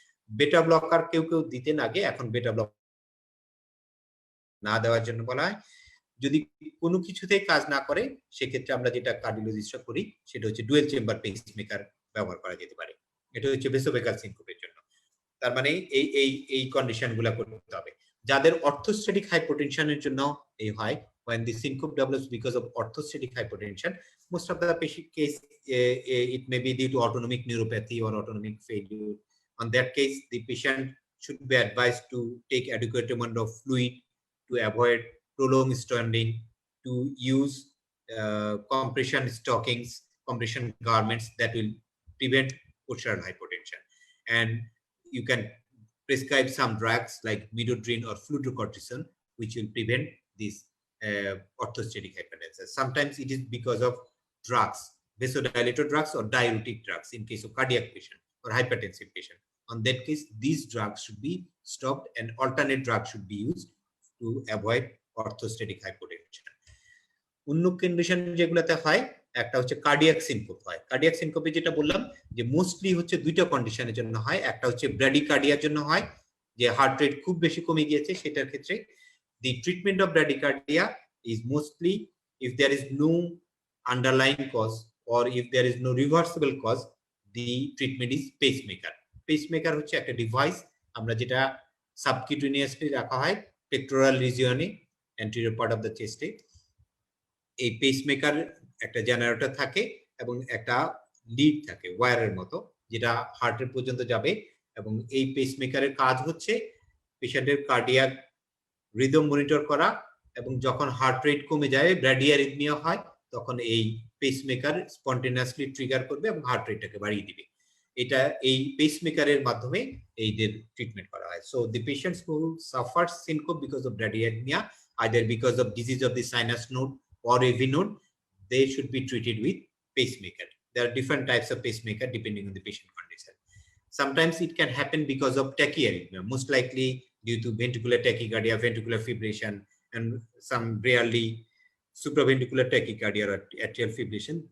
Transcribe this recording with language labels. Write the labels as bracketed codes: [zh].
[bn] বেটা ব্লকার কেউ কেউ দিতেন আগে, এখন বেটা ব্লক না দেওয়ার জন্য বলা হয়। যদি কোনো কিছুতেই কাজ না করে সেক্ষেত্রে আমরা যেটা কার্ডিওলজিস্টরা করি সেটা হচ্ছে ডুয়েল চেম্বার পেসমেকার ব্যবহার করা যেতে পারে। এটা হচ্ছে ভেসোভেগাল সিনকোপের জন্য। তার মানে এই এই এই কন্ডিশনগুলো করতে হবে। যাদের অর্থোস্ট্যাটিক হাইপোটেনশনের জন্য এই হয়, [en] when the syncope develops because of orthostatic hypotension, most of the patient case it may be due to autonomic neuropathy or autonomic failure. On that case the patient should be advised to take adequate amount of fluid, to avoid prolonged standing, to use compression stockings, compression garments that will prevent postural hypotension. And you can prescribe some drugs like midodrine or fludrocortisone, which will prevent this orthostatic hypotension. Sometimes it is because of drugs, vasodilator drugs or diuretic drugs in case of cardiac patient or hypertensive patient. On that case, these drugs should be stopped and alternate drugs should be used to avoid orthostatic hypotension. [bn] অন্য condition যেগুলোতে হয়, একটা হচ্ছে cardiac syncope হয়। Cardiac সিনকোপে যেটা বললাম যে mostly হচ্ছে দুইটা কন্ডিশনের জন্য হয়। একটা হচ্ছে ব্র্যাডিকার্ডিয়ার জন্য হয়, যে হার্ট রেট খুব বেশি কমে গিয়েছে, সেটার ক্ষেত্রে [en] the treatment of bradycardia is mostly if there is no underlying cause or if there is no reversible cause, the treatment is pacemaker. [bn] Pacemaker হচ্ছে একটা ডিভাইস আমরা যেটা সাবকিউটেনিয়াসলি রাখা হয় pectoral রিজিয়নে, [en] anterior part of the chest [bn] এ। এই pacemaker একটা generator থাকে এবং একটা লিড থাকে ওয়্যারের মতো, যেটা হার্টের পর্যন্ত যাবে। এবং এই পেসমেকারের কাজ হচ্ছে পেশেন্টের কার্ডিয়াক রিদম মনিটর করা, এবং যখন হার্ট রেট কমে যায়, ব্র্যাডিয়ারিথমিয়া হয়, তখন এই পেসমেকার স্পন্টেনিয়াসলি ট্রিগার করবে এবং হার্ট রেটটাকে বাড়িয়ে দিবে। এটা এই পেসমেকারের মাধ্যমে এইদের ট্রিটমেন্ট করা হয়। [en] So the patients who suffer syncope because of bradyarrhythmia, either because of disease of the sinus node or AV node, they should be treated with pacemaker. There are different types of pacemaker depending on the patient condition. Sometimes it can happen because of tachyarrhythmia, most likely due to ventricular tachycardia, ventricular fibrillation, and some rarely supraventricular tachycardia or atrial fibrillation.